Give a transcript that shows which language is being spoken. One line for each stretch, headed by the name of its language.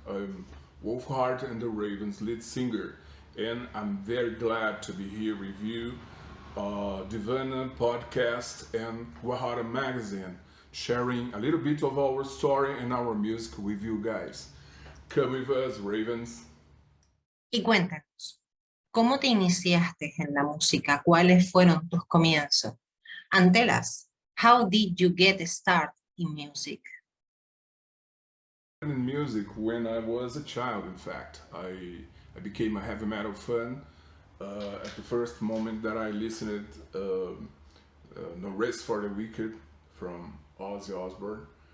English: I'm WOLFHEART and the Ravens lead singer, and I'm very glad to be here with you, Devanna podcast and Guajara magazine, sharing a little bit of our story and our music with you guys. Come with us, Ravens.
Spanish: Y cuéntanos, ¿cómo te iniciaste en la música? ¿Cuáles fueron tus comienzos?
English: And tell us, how did you get started in music? In music when I was a child, in fact. I became a heavy metal fan at the first moment that I listened No Rest for the Wicked from Ozzy Osbourne.